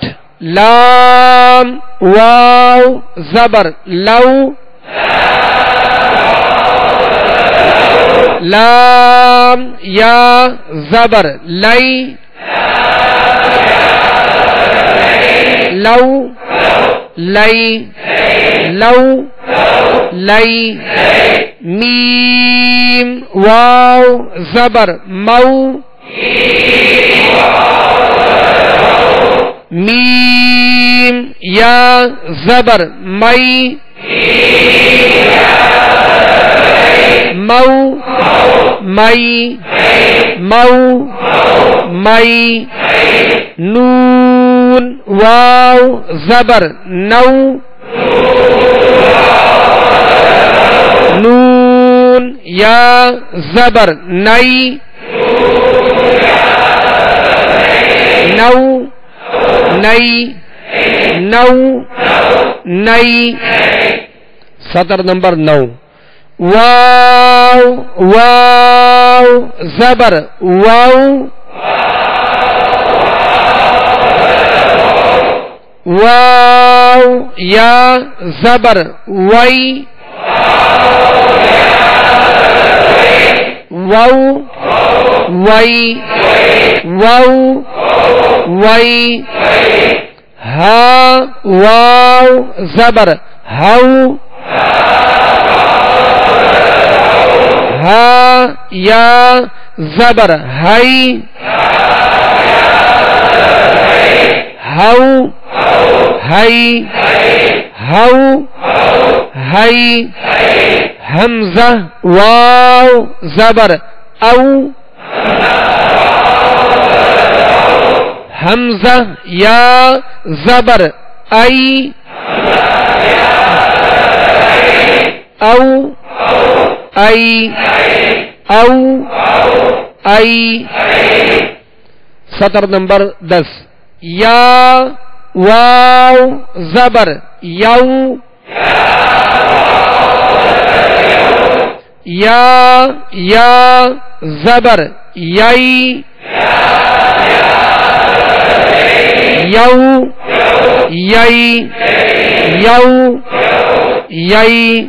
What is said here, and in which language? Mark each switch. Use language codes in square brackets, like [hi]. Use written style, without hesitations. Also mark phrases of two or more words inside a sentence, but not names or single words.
[ur] لام واو زبر لو لام یا زبر لئی لو لئی لو لئی. میم واو زبر مو میم یا زبر مئی مو مئی مو مئی. نون واو زبر نو نون یا زبر نئی نو نئی نو نئی. سطر نمبر 9. واو واو زبر واو واو یا زبر وئی وو وئی وو وئی. ہا واو زبر ہو ہا یا زبر ہئی ہو ہئی ہو ہئی. حمزہ واو زبر او حمزہ یا زبر ای او ای او ای. سطر نمبر 10. یا واو زبر یو یا زبر یئی یو یئی یو یئی.